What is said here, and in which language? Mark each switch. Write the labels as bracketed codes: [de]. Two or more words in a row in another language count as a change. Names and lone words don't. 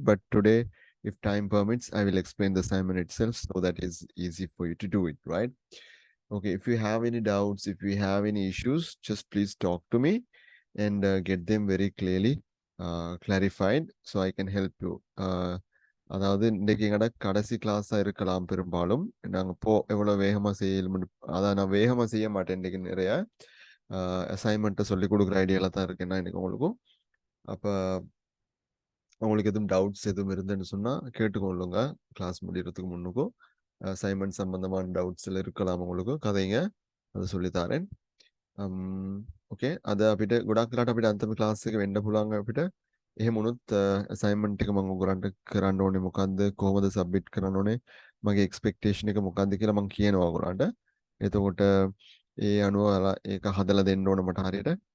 [en] But today, if time permits, I will explain the assignment itself so that is easy for you to do it, right? Okay, if you have any doubts, if you have any issues, just please talk to me and get them very clearly clarified so I can help you. [ta] அதாவது இன்னைக்கு எங்கட கடைசி கிளாஸாக இருக்கலாம் பெரும்பாலும் நாங்கள் எவ்வளோ வேகமாக செய்யணும் அதான் நான் வேகமாக செய்ய மாட்டேன் இன்னைக்கு நிறைய அசைன்மெண்ட்டை சொல்லி கொடுக்குற ஐடியாவில் தான் இருக்கேன் நான் இன்னைக்கு உங்களுக்கும் அப்போ உங்களுக்கு எதுவும் டவுட்ஸ் எதுவும் இருந்துன்னு சொன்னால் கேட்டுக்கொள்ளுங்க கிளாஸ் முடிகிறதுக்கு முன்னுக்கும் அசைன்மெண்ட் சம்பந்தமான டவுட்ஸில் இருக்கலாம் உங்களுக்கு கதைங்க அதை சொல்லித்தாரேன் [si] ඕකේ අද අපිට ගොඩක් වෙලාට අපිට අන්තිම ක්ලාස් එක වෙන්න පුළුවන් අපිට එහෙම වුණොත් අසයින්මන්ට් එක මම ඔයගොල්ලන්ට කරන්න ඕනේ මොකද්ද කොහොමද සබ්මිට් කරන්න ඕනේ මගේ එක්ස්පෙක්ටේෂන් එක මොකද්ද කියලා මම කියනවා ඔයගොල්ලන්ට එතකොට ඒ අනුව ඒක හදලා දෙන්න ඕන මට හරියට